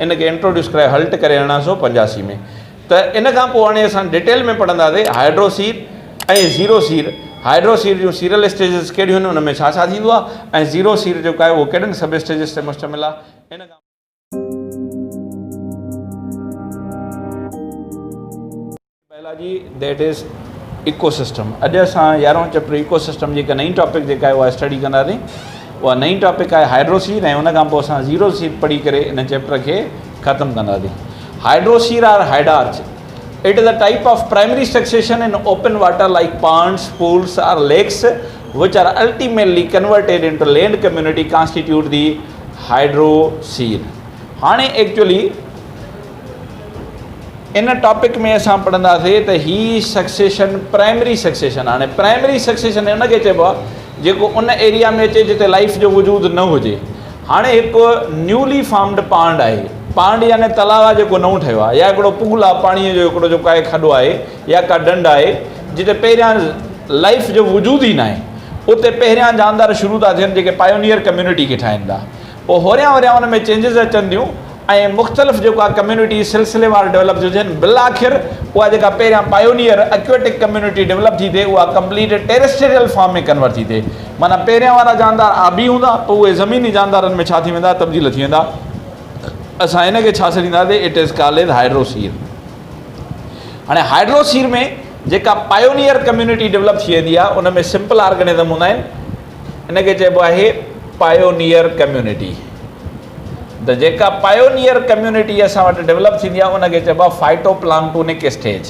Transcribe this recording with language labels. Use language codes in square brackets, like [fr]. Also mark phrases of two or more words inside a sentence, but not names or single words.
[sd] इनखे इंट्रोड्यूस करायो हल्ट करे 1885 में। त इन खां पोइ हाणे असां डिटेल में पढ़ंदासीं हाइड्रोसीर ऐं ज़ीरोसीर। हाइड्रोसीर जूं [en] serial stages [sd] कहिड़ियूं आहिनि, उन में छा छा थींदो आहे, ऐं ज़ीरोसीर जेको आहे उहो कहिड़नि [en] sub stages [sd] ते मुश्तमिल आहे। इन खां बायोलॉजी [en] that is [sd] इकोसिस्टम। अॼु असां 11हों चैप्टर इकोसिस्टम जी हिकु नई टॉपिक जेका आहे उहा स्टडी कंदासीं। उहा नई टॉपिक आहे हाइड्रोसीर, ऐं उन खां पोइ असां ज़ीरोसीर पढ़ी करे इन चैप्टर खे ख़तमु कंदासीं। [en] hydrosere or hydrarch. It is a type of primary succession in open water like ponds, pools or lakes, which are ultimately converted into land community constitute the हाइड्रोसील। [sd] हाणे एक्चुअली इन टॉपिक में असां पढ़ंदासीं त ही सक्सेशन [en] primary succession. [sd] हाणे [en] primary succession [sd] उनखे चइबो आहे जेको उन एरिया में अचे जिते लाइफ जो वजूद न हुजे। हाणे हिकु [en] newly formed pond [sd] आहे, पांड यानी तलाव आहे जेको नओं ठहियो आहे, या हिकिड़ो पूल आहे पाणीअ जो हिकिड़ो जेको आहे खॾो आहे या का ढंढ आहे जिते पहिरियां लाइफ जो वजूद ई न आहे, उते पहिरियां जानदार शुरू था थियनि जेके [en] pioneer community [sd] खे ठाहिनि था। पोइ होरियां होरियां उन में चेंजिस अचनि थियूं ऐं मुख़्तलिफ़ जेको आहे कम्युनिटी सिलसिलेवार डेवलप थी थियनि। बिल आख़िर उहा जेका पहिरियां [en] pioneer aquatic community [sd] डेवलप थी थिए उहा [en] complete terrestrial form [sd] में कन्वर्ट थी थिए। माना पहिरियां वारा जानदार आबी हूंदा, पोइ उहे ज़मीनी जानदारनि में छा थी वेंदा, तब्दील थी वेंदा। असां हिनखे छा सॾींदासीं, [en] it is called hydrosere. [sd] हाणे हाइड्रोसील में जेका [en] pioneer community [sd] डेवलप थी वेंदी आहे उन में [en] simple organism [sd] हूंदा आहिनि, इनखे चइबो आहे [en] pioneer community. [sd] त जेका [en] pioneer community [sd] असां वटि डेवलप थींदी आहे उनखे चइबो आहे [en] phytoplanktonic stage.